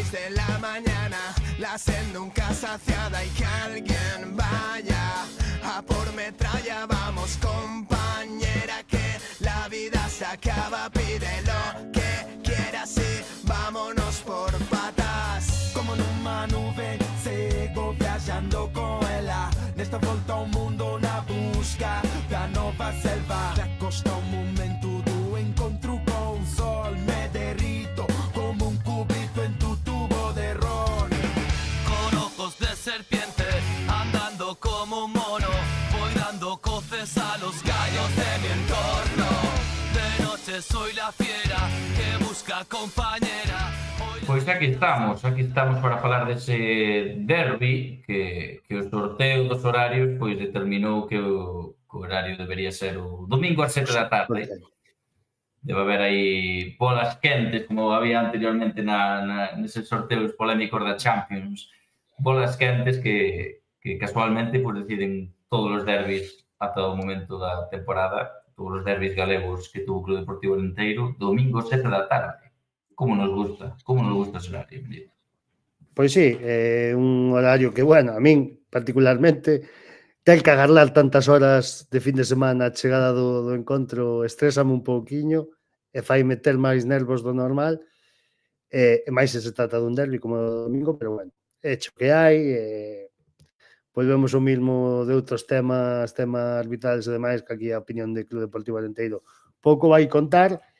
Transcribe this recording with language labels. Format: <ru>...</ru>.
<es>la mañana, la sed nunca saciada y que alguien vaya a por metralla. Vamos compañera, que la vida se acaba, pide lo que quieras y vámonos por patas.</es> <gl>Como numa nube sigo viajando con ela, nesta volta ao mundo na busca da nova selva. Acosta o momento do encontro con o sol,</gl> <es>me derrito como un cubito en tu tubo de ron. Con ojos de serpiente, andando como un mono, voy dando coces a los gallos de mi entorno. De noche soy la fiera que busca compañera.</es> <gl>Pois aquí estamos para falar dese derbi que o sorteo dos horarios pois determinou que o horario debería ser o domingo a 7 da tarde. Debe haber aí bolas quentes, como había anteriormente neses sorteos polémicos da Champions. Bolas quentes que casualmente pois deciden todos os derbis ata o momento da temporada, todos os derbis galegos que tuvo o Club Deportivo Arenteiro, domingo 7 da tarde.</gl> <es>Como nos gusta ese horario, Benito.</es> <gl>Pois sí, é un horario que, bueno, a min particularmente ten que agarrar tantas horas de fin de semana a chegada do encontro, estrésame un pouquiño e fai meter máis nervos do normal, e máis se trata dun derbi como o domingo, pero bueno, é hecho que hai, volvemos ao mismo de outros temas arbitrales e demais, que aquí a opinión do Club Deportivo Arenteiro pouco vai contar.</gl>